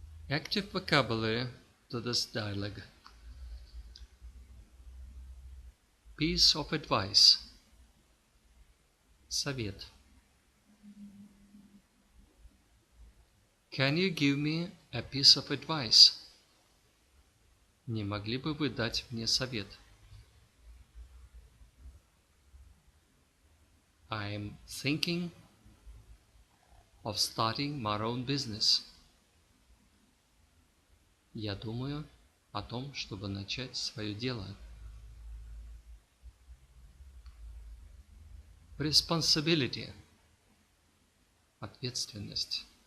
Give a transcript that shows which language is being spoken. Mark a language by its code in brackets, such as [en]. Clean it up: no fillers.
[en] Active vocabulary to this dialogue. Piece of advice. Совет. Can you give me a piece of advice? [ru] Не могли бы вы дать мне совет? [en] I'm thinking of starting my own business. [ru] Я думаю о том, чтобы начать свое дело. [en] Responsibility. Ответственность.